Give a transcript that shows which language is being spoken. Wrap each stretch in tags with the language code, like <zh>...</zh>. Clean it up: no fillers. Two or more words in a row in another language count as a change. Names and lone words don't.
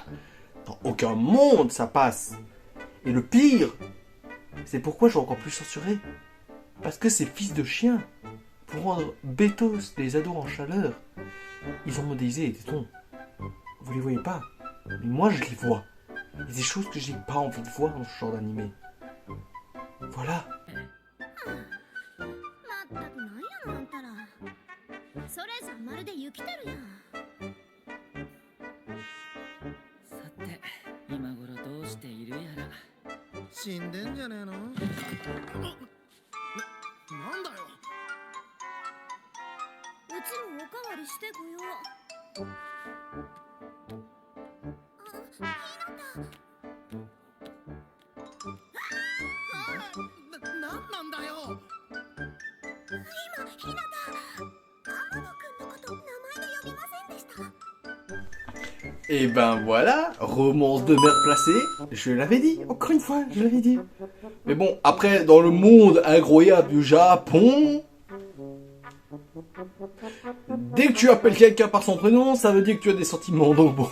<fr>Dans aucun monde, ça passe. Et le pire, c'est pourquoi je dois encore plus censurer. Parce que ces fils de chiens, pour rendre bétos les ados en chaleur, ils ont modélisé les tétons. Vous les voyez pas, mais moi je les vois. Il y a des choses que j'ai pas envie de voir dans ce genre d'animé. Voilà.</fr> <ja>まったくなんやのあんたら。それさまるでユキテルやん。さて今頃どうしているやら。死んでんじゃねえの？なんだよ。うちもおかわりしてこよう。ひなた。なんだよ。今、ひなた。天野くんのこと名前で呼びませんでした。</ja> <fr>Et ben voilà, romance de mère placée, je l'avais dit, encore une fois, je l'avais dit. Mais bon, après, dans le monde incroyable du Japon, dès que tu appelles quelqu'un par son prénom, ça veut dire que tu as des sentiments, donc bon.</fr>